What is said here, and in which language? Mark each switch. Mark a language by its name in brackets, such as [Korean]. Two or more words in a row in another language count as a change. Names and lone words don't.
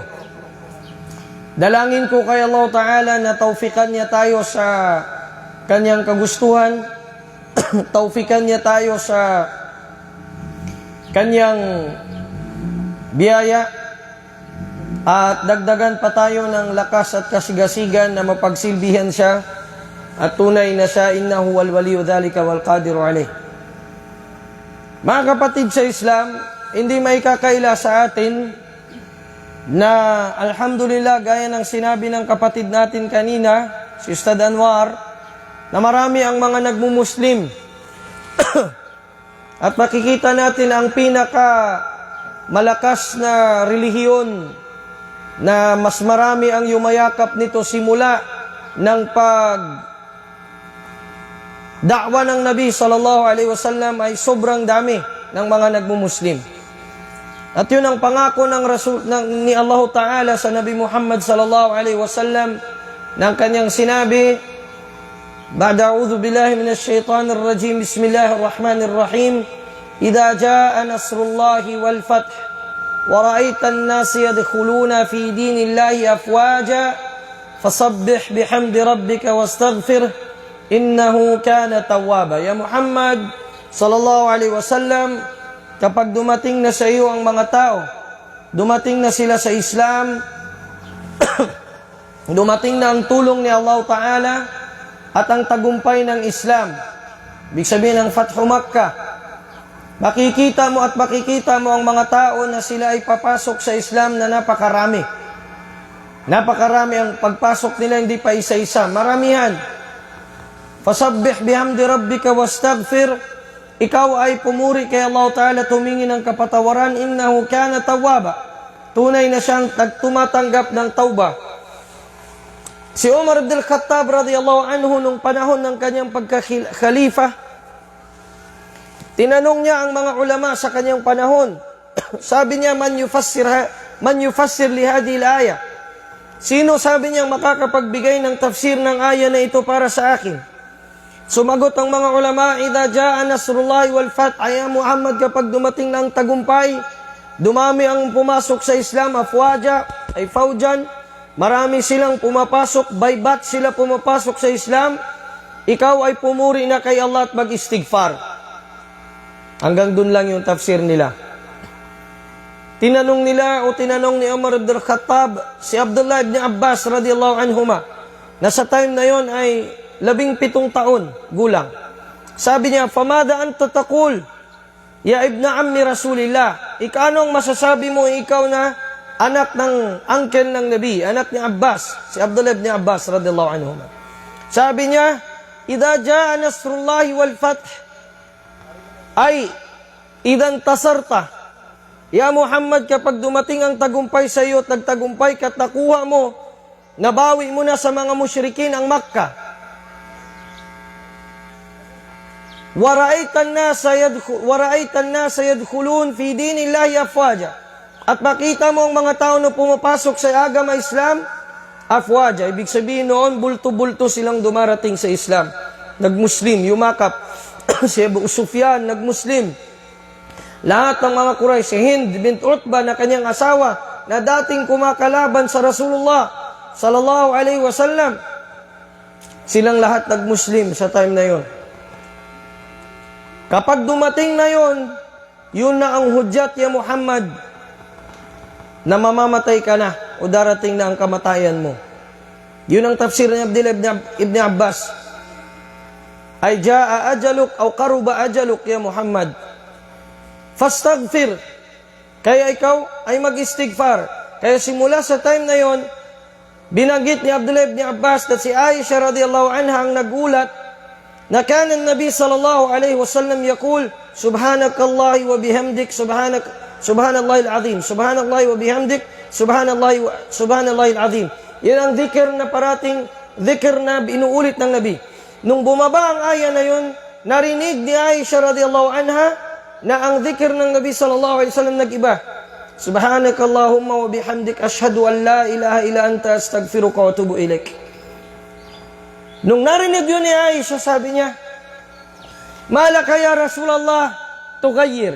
[Filipino] Dalangin ko kay [Arabic] الله تعالى [Filipino] na tawfikan niya tayo sa Kanyang kagustuhan, tawfikan niya tayo sa Kanyang biyaya, at dagdagan pa tayo ng lakas at kasigasigan na mapagsilbihan siya, at tunay na siya, [Arabic] إنه والولي ذلك والقادر عليه. [Filipino] Mga kapatid sa Islam, hindi may kakaila sa atin na alhamdulillah, gaya ng sinabi ng kapatid natin kanina, si Ustad Anwar, na marami ang mga nagmumuslim. At makikita natin ang pinaka malakas na relihiyon na mas marami ang yumayakap nito simula ng da'wa ng Nabi [Arabic] صلى الله عليه وسلم [Filipino] ay sobrang dami ng mga nagmumuslim. At yun ang pangako ng ni [Arabic] الله تعالى [Filipino] sa Nabi Muhammad [Arabic] صلى الله عليه وسلم [Filipino] ng kanyang sinabi, [Arabic] بعد أعوذ بالله من الشيطان الرجيم بسم الله الرحمن الرحيم إذا جاء نصر الله والفتح ورأيت الناس يدخلون في دين الله أفواجا فسبح بحمد ربك واستغفره إنه كان توابا. يا محمد صلى الله عليه وسلم, [Filipino] kapag dumating na sa iyo ang mga tao, dumating na sila sa Islam, dumating na ang tulong ni [Arabic] الله تعالى [Filipino] at ang tagumpay ng Islam, ibig sabihin ng Fathu Makkah, makikita mo ang mga tao na sila ay papasok sa Islam na napakarami. Napakarami ang pagpasok nila, hindi pa isa-isa, maramihan. [Arabic] فسبح بحمد ربك واستغفر [Filipino] ikaw ay pumuri kay [Arabic] الله تعالى, [Filipino] tumingin ng kapatawaran, [Arabic] إنه كان توابا. [Filipino] Tunay na siyang tumatanggap ng tauba. Si Umar ibn al-Khattab [Arabic] رضي الله عنه [Filipino] nung panahon ng kanyang pagka-khalifa, tinanong niya ang mga ulama sa kanyang panahon. Sabi niya, [Arabic] من يفسر لي هذه الآية. [Filipino] Sino, sabi niya, makakapagbigay ng tafsir ng aya na ito para sa akin? Sumagot ang mga ulama, [Arabic] إذا جاء نصر الله والفتح, [Filipino] ay Muhammad, kapag dumating na ang tagumpay, dumami ang pumasok sa Islam, afwaja, [Arabic] أي فوجا, [Filipino] marami silang pumapasok, [English] by batch [Filipino] sila pumapasok sa Islam, ikaw ay pumuri na kay Allah at mag-istighfar. Hanggang dun lang yung tafsir nila. Tinanong ni Umar ibn al-Khattab si Abdullah ibn Abbas [Arabic] رضي الله عنهما, [Filipino] na sa time na yon ay 17 taon gulang. Sabi niya, [Arabic] فماذا أنت تقول يا ابن عم رسول الله, [Filipino] anong masasabi mo, ikaw na anak ng uncle ng Nabi, anak ni Abbas, si Abdullah ibn Abbas [Arabic] رضي الله عنهما. [Filipino] Sabi niya, [Arabic] إذا جاء نصر الله والفتح، أي إذا انتصرت، يا محمد, [Filipino] kapag dumating ang tagumpay sa iyo at nagtagumpay ka at nakuha mo, nabawi mo na sa mga musyrikin ang Makkah. [Arabic] ورأيت الناس يدخلون في دين الله أفواجا. [Filipino] At makita mo ang mga tao na pumapasok sa agama Islam, afwaja. Ibig sabihin noon, bulto-bulto silang dumarating sa Islam. Nag-Muslim, yumakap. Si Abu Sufyan, nag-Muslim. Lahat ng mga Quraysh, si Hind bint Utbah na kanyang asawa, na dating kumakalaban sa Rasulullah [Arabic] صلى الله عليه وسلم, [Filipino] silang lahat nag-Muslim sa time na yon. Kapag dumating na yon, yun na ang hudyat, [Arabic] يا محمد, [Filipino] na mamamatay ka na o darating na ang kamatayan mo. Yun ang tafsir ni Abdullah ibn Abbas. [Arabic] أي جاء أجلك أو قرب أجلك، يا محمد، فاستغفر, [Filipino] kaya ikaw ay mag-istighfar. Kaya simula sa time na yon, binanggit ni Abdullah ibn Abbas na si Aisha [Arabic] رضي الله عنها [Filipino] ang nagulat na [Arabic] كان النبي صلى الله عليه وسلم يقول، سبحانك الله وبحمدك، سبحان الله العظيم، سبحان الله وبحمدك، سبحان الله العظيم. [Filipino] Yan ang dhikr na parating dhikr na inuulit ng Nabi. Nung bumaba ang aya na yon, narinig ni Aisha [Arabic] رضي الله عنها [Filipino] na ang dhikr ng Nabi [Arabic] صلى الله عليه وسلم [Filipino] nag-iba. [Arabic] سبحانك اللهم وبحمدك، أشهد أن لا إله إلا أنت، أستغفرك وأتوب إليك. [Filipino] Nung narinig yun ni Aisha, sabi niya, [Arabic] ما لك يا رسول الله تغير.